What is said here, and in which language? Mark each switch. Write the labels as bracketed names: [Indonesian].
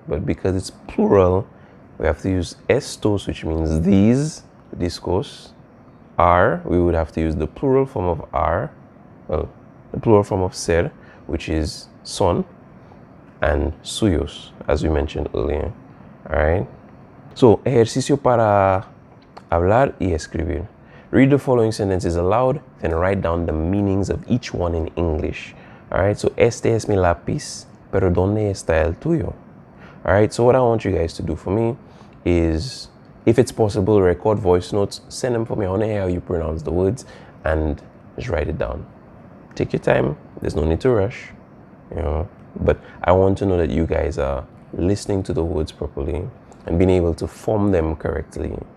[English] But because it's plural, we have to use estos, which means these discos. Are, we would have to use the plural form of are, well, the plural form of ser, which is son, and suyos, as we mentioned earlier. Alright? So, [Spanish] ejercicio para hablar y escribir. [English] Read the following sentences aloud, then write down the meanings of each one in English. Alright, so [Spanish] este es mi lápiz, pero ¿dónde está el tuyo? [English] Alright, so what I want you guys to do for me is, if it's possible, record voice notes, send them for me. I want to hear how you pronounce the words and just write it down. Take your time, there's no need to rush, but I want to know that you guys are listening to the words properly and being able to form them correctly.